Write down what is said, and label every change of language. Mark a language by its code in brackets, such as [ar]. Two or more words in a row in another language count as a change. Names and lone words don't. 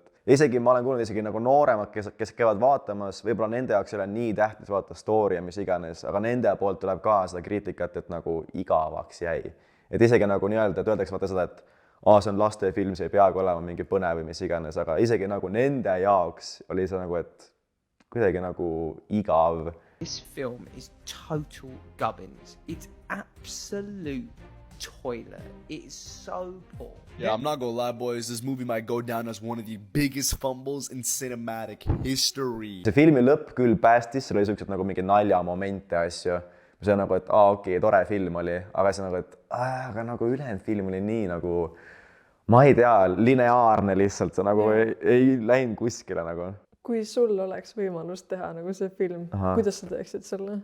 [et] Isegi ma olen kuulnud isegi nagu nooremad, kes käivad vaatamas, võib-olla nende jaoks ei ole nii tähtis vaata story ja mis iganes, aga nende poolt tuleb ka seda kriitikat, et nagu igavaks jäi. Et isegi nagu nii-öelda, et öeldakse vaata seda, et see on lastefilm, see ei peagi olema mingi põnev või mis iganes, aga isegi nagu nende jaoks oli see nagu, et kuidagi nagu igav. [en] This film is total gubbins. It's absolute toilet. It's so poor. Yeah, I'm not gonna lie, boys. This movie might go down as one of the biggest fumbles in cinematic history. [et] See filmi lõpp küll päästis, seal oli siuksed nagu mingi naljamomente asju. See on nagu, et okei, tore film oli, aga see nagu, et aga nagu ülejäänud film oli nii nagu, ma ei tea, lineaarne lihtsalt, see nagu ei läinud kuskile nagu. Kui sul oleks võimalus teha nagu see film, kuidas sa teeksid selle?